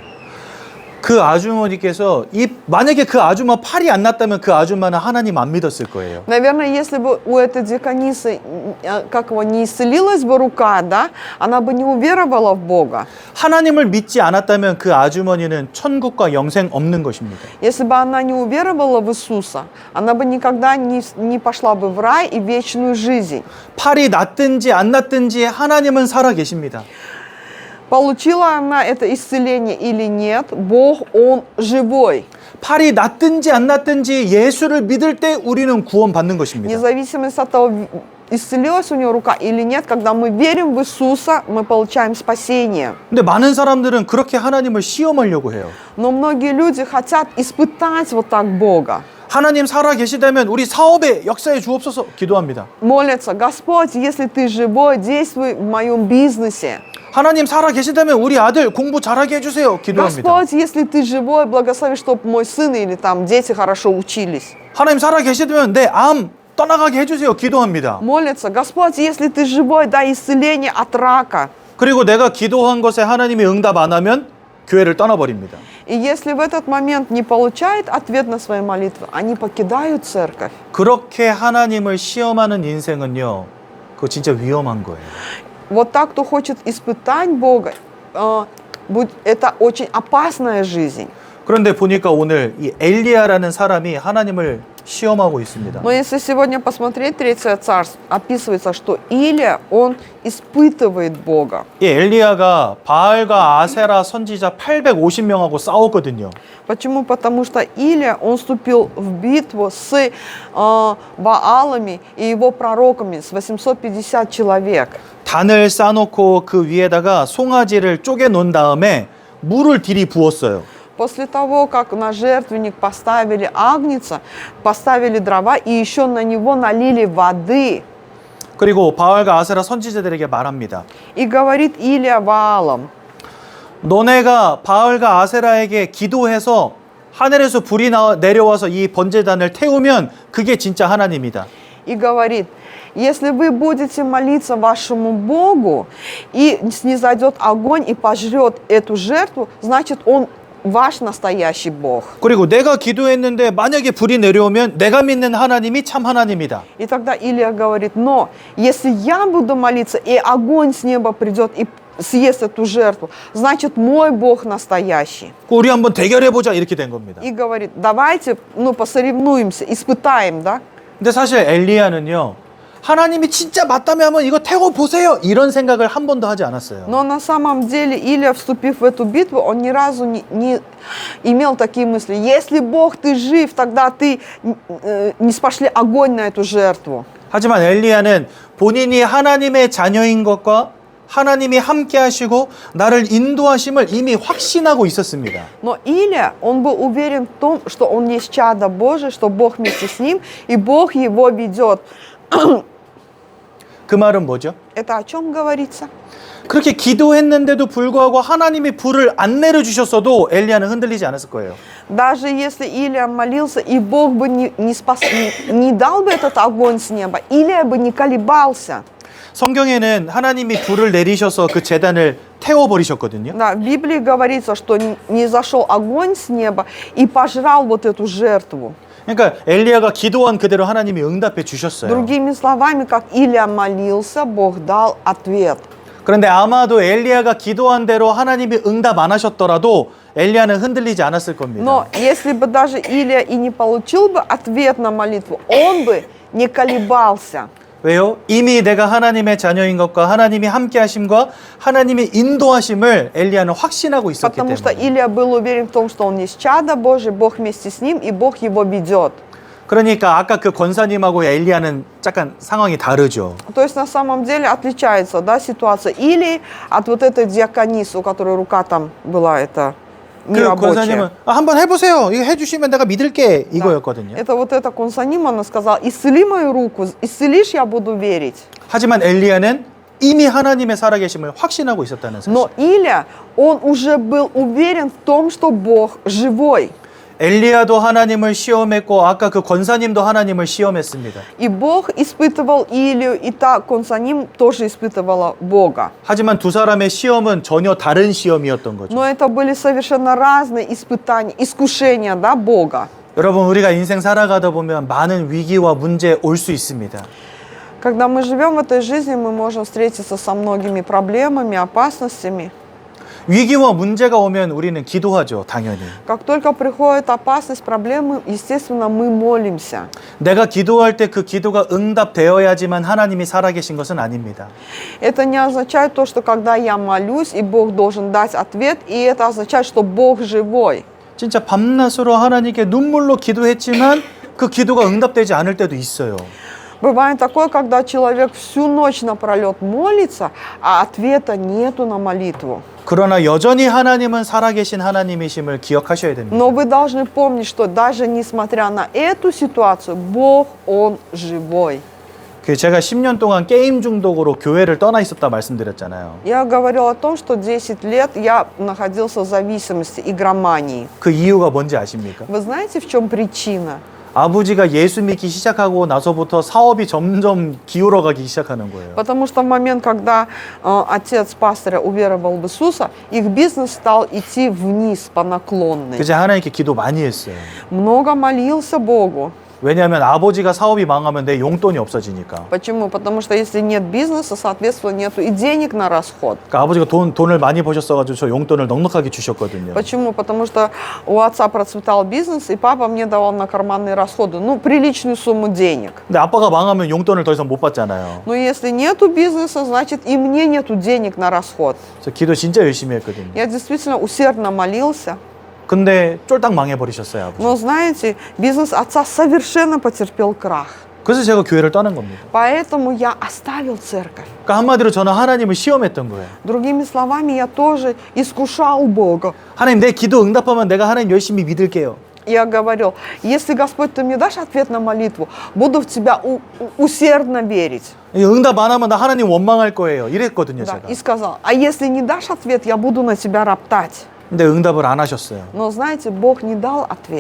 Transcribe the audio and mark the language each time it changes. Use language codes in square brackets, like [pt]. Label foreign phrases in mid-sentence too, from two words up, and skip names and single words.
[ko] 그 아주머니께서 만약에 그 아줌마 팔이 안 났다면 그 아줌마는 하나님 안 믿었을 거예요. [ru] Наверное, если бы у этой диаконисы, как его, не исцелилась бы рука, да, она бы не уверовала в Бога. [ko] 하나님을 믿지 않았다면 그 아주머니는 천국과 영생 없는 것입니다. [ru] Если бы она не уверовала в Иисуса, она бы никогда не пошла бы в рай и в вечную жизнь. [ko] 팔이 났든지 안 났든지 하나님은 살아 계십니다. [ru] Получила она это исцеление или нет, Бог, Он живой. [ko] 팔이 났든지 안 났든지 예수를 믿을 때 우리는 구원받는 것입니다. [ru] Независимо от того, исцелилась у нее рука или нет, когда мы верим в Иисуса, мы получаем спасение. [ko] 근데 많은 사람들은 그렇게 하나님을 시험하려고 해요. [ru] Но многие люди хотят испытать вот так Бога. [ko] 하나님 살아 계시다면 우리 사업에 역사해 주옵소서 기도합니다. [ru] Молятся, Господь, если Ты живой, действуй в моем бизнесе. [ko] 하나님 살아 계시다면 우리 아들 공부 잘하게 해주세요 기도합니다. [ru] Господь, если Ты живой, благослови, чтобы мой сын или там дети хорошо учились. [ko] 하나님 살아 계시다면 내 암 떠나가게 해주세요 기도합니다. [ru] Молятся, Господь, если Ты живой, дай исцеление от рака. [ko] 그리고 내가 기도한 것에 하나님이 응답 안 하면 교회를 떠나버립니다. [ru] И если в этот момент не получает ответ на свои молитвы, они покидают церковь. [ko] 그렇게 하나님을 시험하는 인생은요, 그거 진짜 위험한 거예요. [ru] Вот так, кто хочет испытать Бога, это очень опасная жизнь. [ko] 그런데 보니까 오늘 이 엘리야라는 사람이 하나님을 시험하고 있습니다. [ru] Но если сегодня посмотреть Третье царство, описывается, что Илия, он испытывает Бога. [ko] 이 엘리야가 바알과 아세라 선지자 850명하고 싸웠거든요. [ru] Почему? Потому что Илия, он вступил в битву с Ваалами и его пророками, с 850 человек. [ko] 단을 쌓아놓고 그 위에다가 송아지를 쪼개 놓은 다음에 물을 들이 부었어요. [ru] После того, как на жертвенник поставили агнца, поставили дрова и еще на него налили воды. [ko] 그리고 바알과 아세라 선지자들에게 말합니다. [ru] И говорит Илия Ваалам, [ko] 너네가 바알과 아세라에게 기도해서 하늘에서 불이 내려와서 이 번제단을 태우면 그게 진짜 하나님이다. [ru] и говорит, если вы будете молиться вашему Богу, и снизойдет огонь и пожрет эту жертву, значит, он ваш настоящий Бог. [ko] 그리고 내가 기도했는데 만약에 불이 내려오면 내가 믿는 하나님이 참 하나님이다. [ru] И тогда Илия говорит, но если я буду молиться, и огонь с неба придет и съест эту жертву, значит, мой Бог настоящий. [ko] 우리 한번 대결해보자 이렇게 된 겁니다. [ru] И говорит, давайте, посоревнуемся, испытаем, да? [ko] 근데 사실 엘리야는요, 하나님이 진짜 맞다면 한번 이거 태워 보세요 이런 생각을 한 번도 하지 않았어요. [ru] Но на самом деле Илия, вступив в эту битву, он ни разу не имел такие мысли. Если Бог, ты жив, тогда ты не спошли огонь на эту жертву. [ko] 하지만 엘리야는 본인이 하나님의 자녀인 것과 하나님이 함께 하시고 나를 인도하심을 이미 확신하고 있었습니다. [ru] Но Илия, он был уверен в том, что он есть чадо Божие, что Бог вместе с ним, и Бог его ведет. [ko] 그 말은 뭐죠? [ru] Это о чем говорится? [ko] 그렇게 기도했는데도 불구하고 하나님이 불을 안 내려주셨어도 엘리야는 흔들리지 않았을 거예요. [ru] Даже если Илия молился, и Бог бы не дал бы этот огонь с неба, Илия бы не колебался. [ko] 성경에는 하나님이 불을 내리셔서 그 제단을 태워버리셨거든요. [ru] Да, в Библии говорится, что не зашел огонь с неба и пожрал вот эту жертву. [ko] 그러니까 엘리야가 기도한 그대로 하나님이 응답해 주셨어요. [ru] Другими словами, как Илия молился, Бог дал ответ. [ko] 그런데 아마도 엘리야가 기도한 대로 하나님이 응답 안 하셨더라도 엘리야는 흔들리지 않았을 겁니다. [ru] Но если бы даже Илия и не получил бы ответ на молитву, он бы не колебался. [ko] 왜요? 이미 내가 하나님의 자녀인 것과 하나님이 함께 하심과 하나님의 인도하심을 엘리야는 확신하고 있었기 [ru] Потому что [ko] 때문에. [ru] Илия был уверен в том, что он есть чадо Божие, Бог вместе с ним, и Бог его ведет. [ko] 그러니까 아까 그 권사님하고 엘리야는 약간 상황이 다르죠. [ru] То есть на самом деле отличается, да, ситуация Илии от вот этой диаконисы, у которой рука там была, это [ko] 그 [ru] нерабочая. [ko] 권사님은 한번 해보세요. 이거 해주시면 내가 믿을게 이거였거든요. [ru] Это вот эта консаним, она сказала, исцели мою руку, исцелишь, я буду верить. [ko] 하지만 엘리야는 이미 하나님의 살아계심을 확신하고 있었다는 사실. [ru] Но Илия, он уже был уверен в том, что Бог живой. [ko] 엘리야도 하나님을 시험했고 아까 그 권사님도 하나님을 시험했습니다. [ru] И Бог испытывал Илию, и та консаним тоже испытывала Бога. [ko] 하지만 두 사람의 시험은 전혀 다른 시험이었던 거죠. [ru] Но это были совершенно разные испытания, искушения, да, Бога. [ko] 여러분 우리가 인생 살아가다 보면 많은 위기와 문제 올 수 있습니다. [ru] Когда мы живем в этой жизни, мы можем встретиться со многими проблемами, опасностями. [ko] 위기와 문제가 오면 우리는 기도하죠, 당연히. [ru] Как только приходит опасность, проблемы, естественно, мы молимся. [ko] 내가 기도할 때 그 기도가 응답되어야지만 하나님이 살아계신 것은 아닙니다. [ru] Это не означает то, что когда я молюсь, и Бог должен дать ответ, и это означает, что Бог живой. [ko] 진짜 밤낮으로 하나님께 눈물로 기도했지만 그 기도가 응답되지 않을 때도 있어요. [ru] Бывает такое, когда человек всю ночь напролет молится, а ответа нету на молитву. [ko] 그러나 여전히 하나님은 살아계신 하나님이심을 기억하셔야 됩니다. [ru] Но вы должны помнить, что даже несмотря на эту ситуацию, Бог, Он живой. [ko] 제가 10년 동안 게임 중독으로 교회를 떠나 있었다 말씀드렸잖아요. [ru] Я говорила о том, что 10 лет я находился в зависимости, игромании. [ko] 그 이유가 뭔지 아십니까? [ru] Вы знаете, в чем причина? [ko] 아버지가 예수 믿기 시작하고 나서부터 사업이 점점 기울어가기 시작하는 거예요. [ru] Потому что в момент, когда отец пастыря уверовал в Иисуса, их бизнес стал идти вниз по наклонной. [ko] 그래서 하나님께 기도 많이 했어요. [ru] Много молился Богу. [ko] 왜냐하면 아버지가 사업이 망하면 내 용돈이 없어지니까. [ru] Почему? Потому что если нет бизнеса, соответственно, нету и денег на расход. [ko] 그러니까 아버지가 돈을 많이 버셨어가지고 저 용돈을 넉넉하게 주셨거든요. [ru] Почему? Потому что у отца процветал бизнес, и папа мне давал на карманные расходы, приличную сумму денег. [ko] 근데 아빠가 망하면 용돈을 더 이상 못 받잖아요. [ru] Но если нету бизнеса, значит и мне нету денег на расход. [ko] 그래서 기도 진짜 열심히 했거든요. [ru] Я действительно усердно молился. [ko] 근데 쫄딱 망해버리셨어요, 아버지. [ru] Но знаете, бизнес отца совершенно потерпел крах. [ko] 그래서 제가 교회를 떠난 겁니다. [ru] Поэтому я оставил церковь. [ko] 그러니까 한마디로 저는 하나님을 시험했던 거예요. [ru] Другими словами, я тоже искушал Бога. [ko] 하나님, 내 기도 응답하면 내가 하나님 열심히 믿을게요. [ru] Я говорил, если Господь, ты мне дашь ответ на молитву, буду в тебя усердно верить. [ko] 응답 안 하면 나 하나님 원망할 거예요. 이랬거든요, [ru] Да, [ko] 제가. [ru] и сказал, а если не дашь ответ, я буду на тебя роптать. [ko] 근데 응답을 안 하셨어요. [ru] Но знаете, Бог не дал ответ.